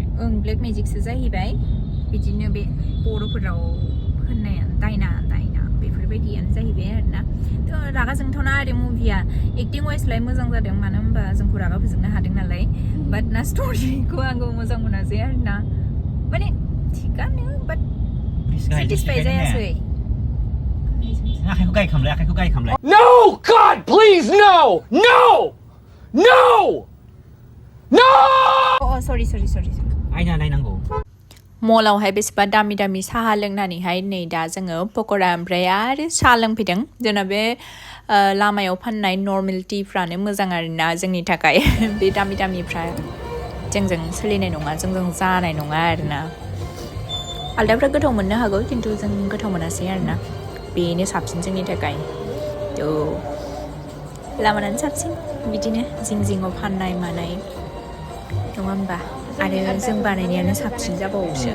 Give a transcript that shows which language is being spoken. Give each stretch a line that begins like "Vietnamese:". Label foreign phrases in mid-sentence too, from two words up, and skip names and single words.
Bodo: ओं
English: black magic
Bodo: जाहैबाय बिदिनो बे बर'फोराव होननाया दायना बेफोरबायदियानो जाहैबाय आरोना थ' रागा जोंथावना आरो मुभिया एक्टिं वाइसलाय मोजां जादों मानो होनबा जोंखौ रागा फोजोंनो हादों नालाय बाट ना स्ट'रिखौ आंबो मोजां मोनासै आरोना माने थिगानो
English: but satisfy
Bodo: जायासै आखाइखौ गाय खामलाय
English: No! God, please, no! No! No! No!
Bodo: अ सरि आयना नायनांगौ मलावहाय बेसेबा दामि दामि साहा लोंनानैहाय नै दा जोङो पक'रा ओमफ्राय आरो साहा लोंफैदों जोंना बे लामायाव फाननाय नर्मेल टिफ्रानो मोजां आरोना जोंनि थाखाय बे दामि दामिफ्रा जोंजों सोलिनाय नङा जोंजों जानाय नङा आरोना आलदाफ्रा गोथाव मोननो हागौ खिन्थु जों गोथाव मोनासै आरोना बेनो साबसिन जोंनि थाखाय थ' लामानानो साबसिन बिदिनो जिं जिङाव फाननाय मानाय नङा होमबा आरो जों बानायनायानो साबसिन जाबावोसो